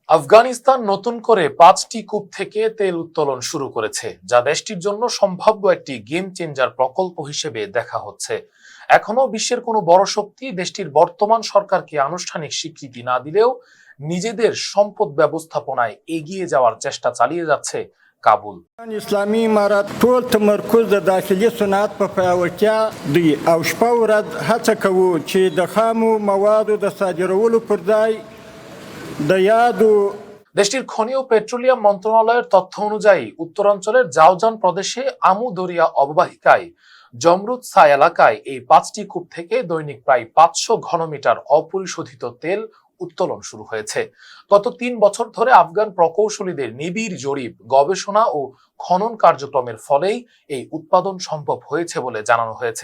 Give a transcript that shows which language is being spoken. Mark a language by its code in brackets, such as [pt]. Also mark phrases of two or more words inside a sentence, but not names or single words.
[bn] আফগানিস্তান নতুন করে 5টি কূপ থেকে তেল উত্তোলন শুরু করেছে, যা দেশটির জন্য সম্ভাব্য একটি গেম চেঞ্জার প্রকল্প হিসেবে দেখা হচ্ছে। এখনো বিশ্বের কোনো বড় শক্তি দেশটির বর্তমান সরকারকে আনুষ্ঠানিক স্বীকৃতি না দিলেও নিজেদের সম্পদ ব্যবস্থাপনায় এগিয়ে যাওয়ার চেষ্টা চালিয়ে যাচ্ছে কাবুল। [ps] اسلامي امارات ټول تمرکز د داخلي صنعت په پیاوړتیا دی او شپه ورځ هڅه کوو چې د خامو موادو د صادرولو پر ځای د یادو [bn] দেশটির খনি ও পেট্রোলিয়াম মন্ত্রণালয়ের তথ্য অনুযায়ী উত্তরাঞ্চলের জাওজান প্রদেশে আমু দরিয়া অববাহিকায় জমরুদ সা এলাকায় এই 5টি কূপ থেকে দৈনিক প্রায় 500 ঘনমিটার অপরিশোধিত তেল উত্তোলন শুরু হয়েছে। গত 3 বছর ধরে আফগান প্রকৌশলীদের নিবিড় জরিপ, গবেষণা ও খনন কার্যক্রমের ফলেই এই উৎপাদন সম্ভব হয়েছে বলে জানানো হয়েছে।